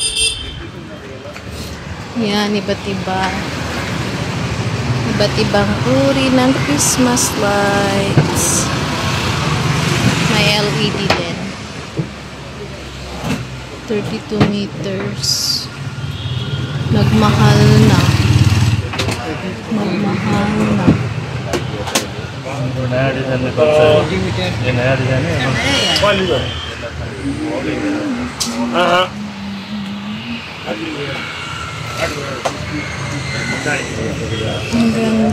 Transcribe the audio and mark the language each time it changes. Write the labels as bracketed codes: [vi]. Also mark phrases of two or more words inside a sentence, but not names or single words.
[tl] Yan, iba't ibang uri ng [en] Christmas lights. [tl] May LED din. 32 meters. Nagmahal na. [hi] नया डिजाइन में कब से ये नया डिजाइन है हाँ [tl] Ang ganda.